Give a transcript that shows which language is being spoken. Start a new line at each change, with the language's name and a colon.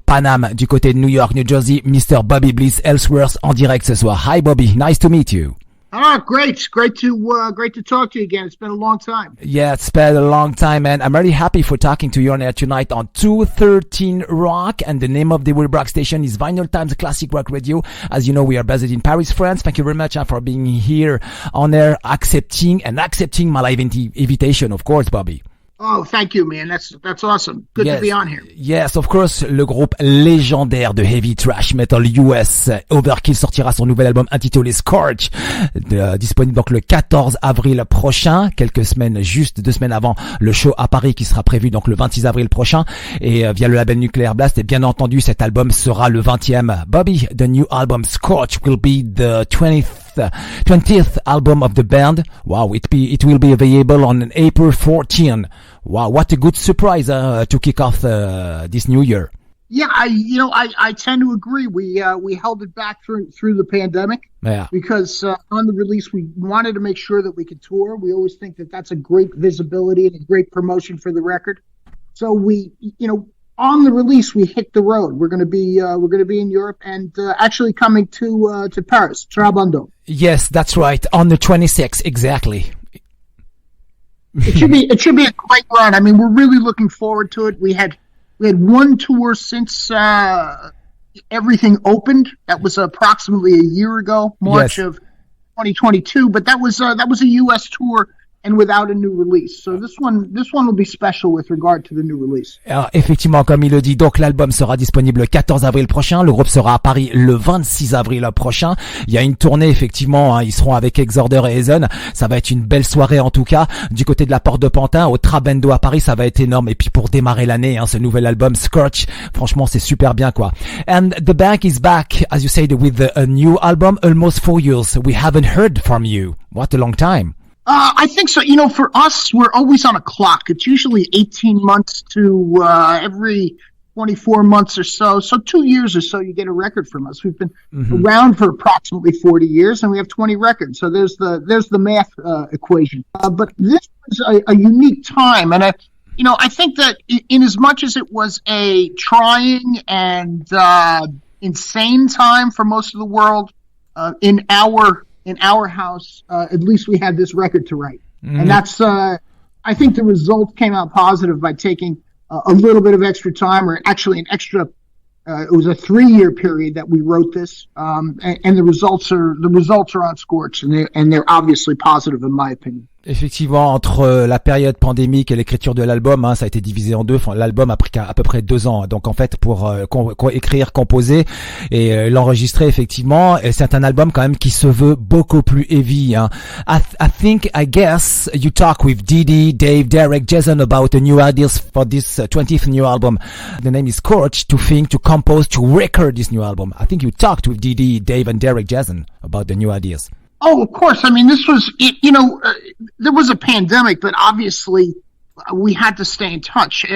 French: Panam, du côté de New York, New Jersey, Mr. Bobby Blitz, Ellsworth, en direct ce soir.
English: Hi Bobby, nice to meet you. Oh, great. Great to talk to you again. It's been a long time. Yeah, it's been a long time, man. I'm really happy for talking to you on air tonight on 213 Rock, and the name of the web rock station is Vinylestimes Classic Rock Radio. As you know, we are based in Paris, France. Thank you very much for being here on air, accepting my live invitation, of course, Bobby. Oh, thank you, man. That's awesome. Good to be on here. Yes, of course,
French: le groupe légendaire de heavy thrash metal US, Overkill, sortira son nouvel album intitulé Scorched, disponible donc le 14 avril prochain, deux semaines avant le show à Paris qui sera prévu donc le 26 avril prochain, et via le label Nuclear Blast. Et bien entendu, cet album sera le 20e.
English: Bobby, the new album Scorched will be the 20th album of the band. Wow, it will be available on April 14. Wow, what a good surprise to kick off this new year. Yeah, I tend to agree. We held it back through the pandemic. Yeah. Because on the release we wanted to make sure that we could tour. We always think that that's a great visibility and a great promotion for the record. So we, on the release we hit the road. We're going to be in Europe and actually coming to Paris, Trabando. Yes, that's right. On the 26th, exactly. It should be a great run. I mean, we're really looking forward to it. We had one tour since everything opened. That was approximately a year ago, March of 2022. But that was a U.S. tour and without a new release. So this one will be special with regard to the new release.
French: Alors, effectivement, comme il le dit, donc l'album sera disponible le 14 avril prochain. Le groupe sera à Paris le 26 avril prochain. Il y a une tournée, effectivement, hein, ils seront avec Exorder et Hazen. Ça va être une belle soirée en tout cas. Du côté de la Porte de Pantin, au Trabendo à Paris, ça va être énorme. Et puis pour démarrer l'année, hein, ce nouvel album Scorched, franchement, c'est super bien quoi.
English: And the band is back, as you said, with a new album, almost 4 years. We haven't heard from you. What a long time. I think so. You know, for us, we're always on a clock. It's usually 18 months to every 24 months or so. So 2 years or so, you get a record from us. We've been around for approximately 40 years, and we have 20 records. So there's the math equation. But this was a unique time, and I think that in as much as it was a trying and insane time for most of the world, in our house, at least we had this record to write. And that's, I think the result came out positive by taking a little bit of extra time, or actually an extra, it was a 3-year period that we wrote this. And the results are on Scorched, and they're obviously positive in my opinion.
French: Effectivement, entre la période pandémique et l'écriture de l'album, hein, ça a été divisé en deux. Enfin, l'album a pris à peu près 2 ans. Donc en fait, pour écrire, composer et l'enregistrer, effectivement, et c'est un album quand même qui se veut beaucoup plus heavy. Hein.
English: I guess you talk with Didi, Dave, Derek, Jason about the new ideas for this 20th new album. The name is Scorched, to think, to compose, to record this new album. I think you talked with Didi, Dave, and Derek, Jason about the new ideas. Oh, of course. I mean, this was, there was a pandemic, but obviously we had to stay in touch.